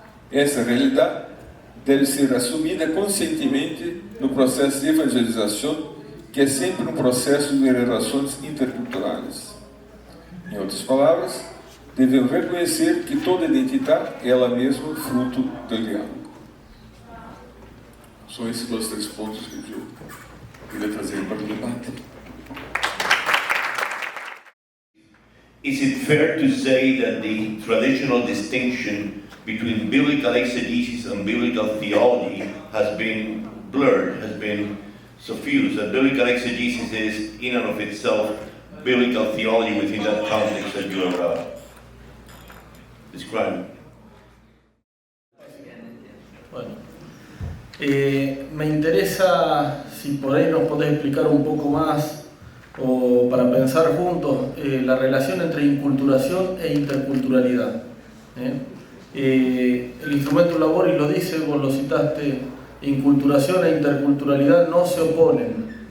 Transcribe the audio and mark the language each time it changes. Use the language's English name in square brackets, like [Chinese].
[Portuguese] Essa realidade deve ser assumida conscientemente no processo de evangelização, que é sempre um processo de relações interculturais. Em outras palavras, devemos reconhecer que toda identidade é ela mesma fruto do diálogo. São esses dois três pontos que eu queria trazer para o debate. [English] Is it fair to say that the traditional distinction between biblical exegesis and biblical theology has been blurred, has been suffused, that biblical exegesis is in and of itself biblical theology within that context that you are describing? [Spanish] Bueno, me interesa si por ahí nos podés explicar un poco más o para pensar juntos la relación entre inculturación e interculturalidad. El instrumento Laboris lo dice, vos lo citaste, inculturación e interculturalidad no se oponen,